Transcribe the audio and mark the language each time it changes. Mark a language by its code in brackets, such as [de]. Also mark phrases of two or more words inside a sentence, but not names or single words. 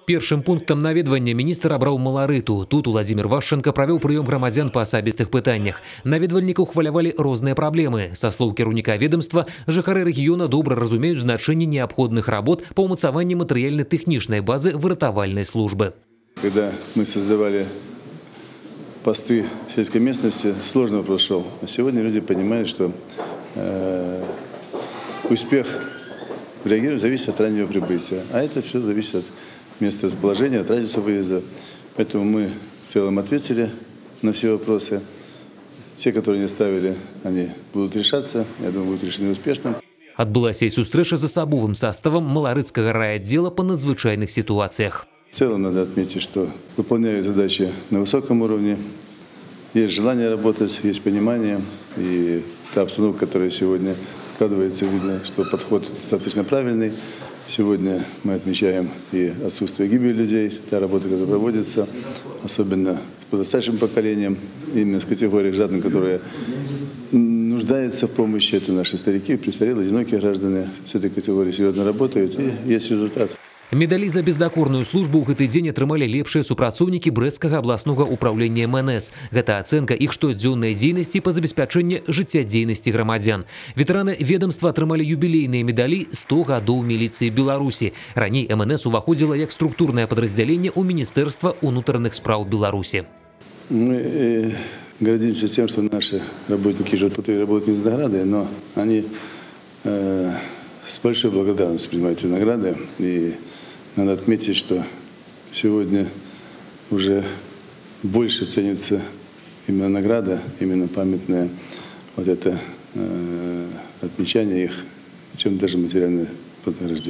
[be] Першым пунктам наведвання міністр абраў Маларыту. Тут Владимир Вашченко правёў прыём грамадзян па асабістых пытаннях. Наведвальнікаў хвалявалі розныя праблемы. Са слоў кіраўніка ведомства, жыхары рэгіёна добра разумеюць значэнне неабходных работ па ўмацаванні матэрыяльна-тэхнічнай базы выратавальнай службы. [ru] Когда мы создавали посты в сельской местности, сложный вопрос шел. А сегодня люди понимают, что успех в регионе зависит от раннего прибытия. А это все зависит от места расположения, от радиуса выезда. Поэтому мы в целом ответили на все вопросы. Те, которые не ставили, они будут решаться. Я думаю, будут решены успешно. [be] Адбылася і сустрэча з асабовым составом Маларыцкага [ru] райотдела по [be] надзвычайных ситуациях. [ru] В целом надо отметить, что выполняют задачи на высоком уровне. Есть желание работать, есть понимание. И та обстановка, которая сегодня складывается, видно, что подход достаточно правильный. Сегодня мы отмечаем и отсутствие гибели людей, та работа, которая проводится, особенно с подрастающим поколением, именно с категорией граждан, которые нуждаются в помощи. Это наши старики, престарелые, одинокие граждане. С этой категорией серьезно работают, и есть результат. [be] Медалі за бездакорную службу ў гэты дзень атрымалі лепшыя супрацоўнікі брэсцкага абласнога ўправлення МНС. Гэта ацэнка іх штодзённай дзейнасці па забеспячэнні жыццядзейнасці грамадзян. Ветэраны ведомства атрымалі юбілейныя медалі 100 гадоў міліцыі Беларусі. Раней МНС уваходзіла як структурнае падраздзяленне ў Міністэрства ўнутраных спраў Беларусі. [ru] Мы гордимся тем, что наши работники работают не за награды, но они с большой благодарностью принимают эти награды. И надо отметить, что сегодня уже больше ценится именно награда, именно памятное вот это отмечание их, чем даже материальное вознаграждение.